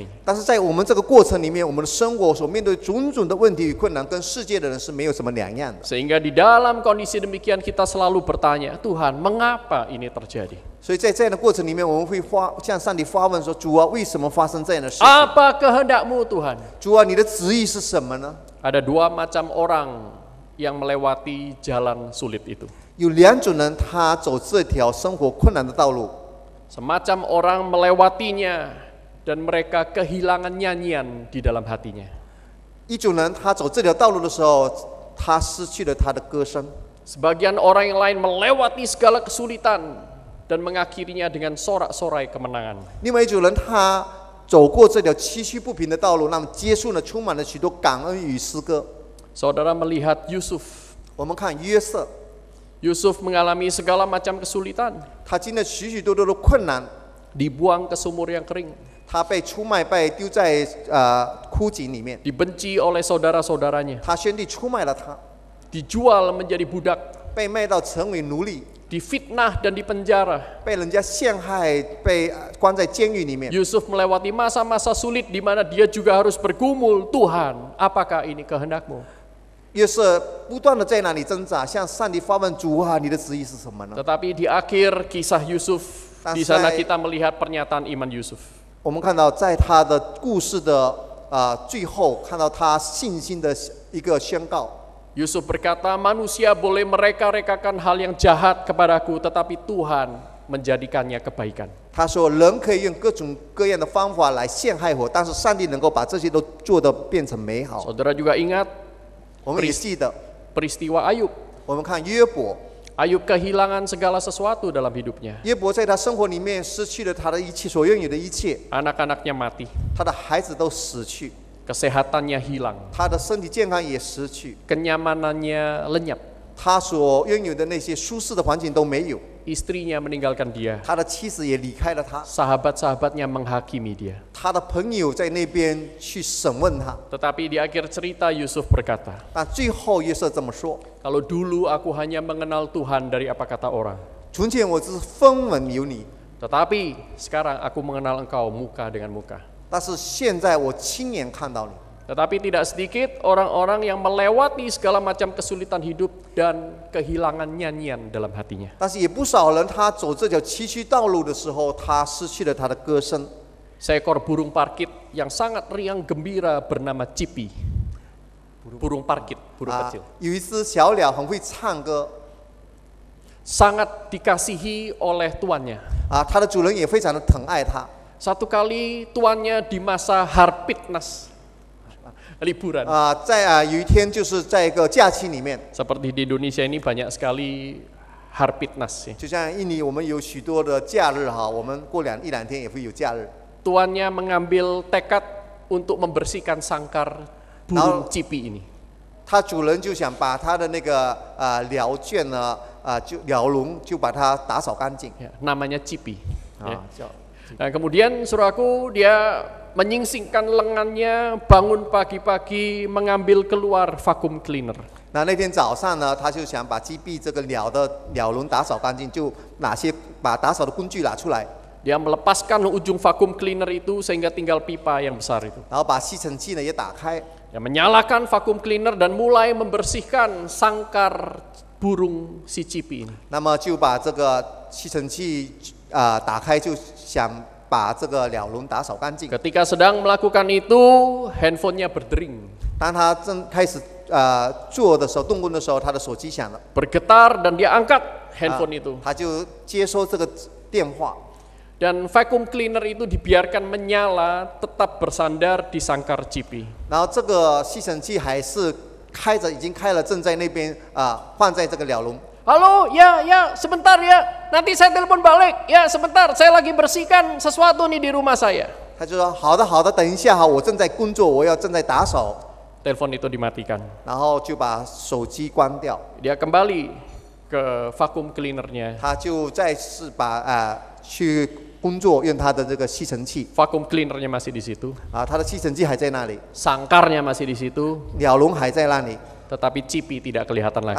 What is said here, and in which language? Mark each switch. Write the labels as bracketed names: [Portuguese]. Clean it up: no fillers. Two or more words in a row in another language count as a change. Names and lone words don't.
[Chinese] 但是在我们这个过程里面，我们的生活所面对种种的问题与困难，跟世界的人是没有什么两样的。 [Indonesian] Sehingga di dalam kondisi demikian kita selalu bertanya, Tuhan, mengapa ini terjadi? [Chinese] 所以在这样的过程里面，我们会向上帝发问说：“主啊，为什么发生这样的事情？ [Indonesian] Apa kehendak-Mu, Tuhan? [Chinese] 主啊，你的旨意是什么呢？” [Indonesian] Ada dua macam orang yang melewati jalan sulit itu. [Chinese] 有两种人，他走这条生活困难的道路。 [Indonesian] Semacam orang melewatinya dan mereka kehilangan nyanyian di dalam hatinya. [Chinese] 一种人，他走这条道路的时候，他失去了他的歌声； [Indonesian] Sebagian orang yang lain melewati segala kesulitan dan mengakhirinya dengan sorak-sorai kemenangan. [Chinese] 另外一种人，他走过这条崎岖不平的道路，那么结束了充满了许多感恩与诗歌。 [Indonesian] Saudara melihat Yusuf. [Chinese] 我们看约瑟， [Indonesian] Yusuf mengalami segala macam kesulitan, [Chinese] 他经历许许多多的困难， [Indonesian] dibuang ke sumur yang kering, [Chinese] 他被出卖，被丢在枯井里面， [Indonesian] dibenci oleh saudara-saudaranya, [Chinese] 他兄弟出卖了他， [Indonesian] dijual menjadi budak, [Chinese] 被卖到成为奴隶， [Indonesian] difitnah dan dipenjara. [Chinese] 被人家陷害，被关在监狱里面。 [Indonesian] Yusuf melewati masa-masa sulit di mana dia juga harus bergumul, Tuhan, apakah ini kehendak-Mu? [Chinese] 约瑟不断的在那里挣扎，向上帝发问：主啊，你的旨意是什么呢？ [Indonesian] Tetapi di akhir kisah Yusuf, di sana kita melihat pernyataan iman Yusuf. [Chinese] 我们看到在他的故事的最后，看到他信心的一个宣告。 [Indonesian] Yusuf berkata, manusia boleh mereka-rekakan hal yang jahat kepadaku, tetapi Tuhan menjadikannya kebaikan. [Chinese] 他说：“人可以用各种各样的方法来陷害我，但是上帝能够把这些都做得变成美好。 [Indonesian] Saudara juga ingat ” [Chinese] 我们也记得， [Indonesian] peristiwa Ayub. [Chinese] 我们看约伯， [Indonesian] Ayub kehilangan segala sesuatu dalam hidupnya. [Chinese] 约伯在他生活里面失去了他的一切，所拥有的一切， [Indonesian] Anak-anaknya mati, [Chinese] 他的孩子都死去， [Indonesian] kesehatannya hilang, [Chinese] 他的身体健康也失去， [Indonesian] kenyamanannya lenyap, [Chinese] 他所拥有的那些舒适的环境都没有， [Indonesian] istrinya meninggalkan dia, [Chinese] 他的妻子也离开了他， [Indonesian] sahabat-sahabatnya menghakimi dia. [Chinese] 他的朋友在那边去审问他， [Indonesian] Tetapi di akhir cerita Yusuf berkata, [Chinese] 但最后约瑟这么说： [Indonesian] kalau dulu aku hanya mengenal Tuhan dari apa kata orang, [Chinese] 从前我只是风闻有你， [Indonesian] tetapi sekarang aku mengenal engkau muka dengan muka. [Chinese] 但是现在我亲眼看到你。 [Indonesian] Tetapi tidak sedikit orang-orang yang melewati segala macam kesulitan hidup dan kehilangan nyanyian dalam hatinya. [Chinese] 但是也不少人，他走这条崎岖道路的时候，他失去了他的歌声。 [Indonesian] Seekor burung parkit yang sangat riang gembira bernama Cipi. Burung parkit, burung kecil. [Chinese] 有一只小鸟很会唱歌， [Indonesian] Sangat dikasihi oleh tuannya. [Chinese] 它的主人也非常的疼爱它。 [Indonesian] Satu kali tuannya di masa Harpitnas, liburan. [Chinese] 有一天就是在一个假期里面， [Indonesian] Seperti di Indonesia ini banyak sekali Harpitnas. [Chinese] 就像印尼我们有许多的假日哈，我们过一两天也会有假日。 [Indonesian] Tuannya mengambil tekad untuk membersihkan sangkar burung Cipi ini. [Chinese] 他主人就想把他的那个鸟圈呢，就鸟笼就把它打扫干净。 [Indonesian] Ya, namanya Cipi. Ya. [Chinese] 叫 [Indonesian] Nah, kemudian saudaraku, dia menyingsingkan lengannya, bangun pagi-pagi, mengambil keluar [English] vacuum cleaner. [Chinese] 那天早上呢，他就想把击毙这个鸟的鸟笼打扫干净，就把打扫的工具拿出来， [Indonesian] Dia melepaskan ujung [English] vacuum cleaner [Indonesian] itu sehingga tinggal pipa yang besar itu. [Chinese] 然后把吸尘器呢也打开， [Indonesian] Dia menyalakan [English] vacuum cleaner [Indonesian] dan mulai membersihkan sangkar burung si Cipi ini. [Chinese] 那么就把这个吸尘器打开，就想把这个鸟笼打扫干净。 [Indonesian] Ketika sedang melakukan itu, handphonenya berdering, [Chinese] 当他正开始做的时候，动工的时候，他的手机响了， [Indonesian] bergetar dan dia angkat handphone itu. [Chinese] 他就接收这个电话， [Indonesian] Dan [English] vacuum cleaner [Indonesian] itu dibiarkan menyala, tetap bersandar di sangkar Cipi. [Chinese] 然后这个吸尘器还是开着，已经开了，正在那边放在这个鸟笼。 [Indonesian] Halo, ya, sebentar ya. Nanti saya telepon balik. Ya, sebentar. Saya lagi bersihkan sesuatu nih di rumah saya. [Chinese] 他就说：“好的，好的，等一下哈，我正在工作，我正在打扫。” [Indonesian] Telepon itu dimatikan. [Chinese] 然后就把手机关掉， [Indonesian] Dia kembali ke [English] vacuum cleanernya. [Chinese] 他就再次去工作，用他的这个吸尘器 [English] Vacuum cleanernya [Indonesian] masih di situ. [Chinese] 他的吸尘器还在那里， [Indonesian] Sangkarnya masih di situ. [Chinese] 鸟笼还在那里， [Indonesian] Tetapi Cipi tidak kelihatan [Chinese] 但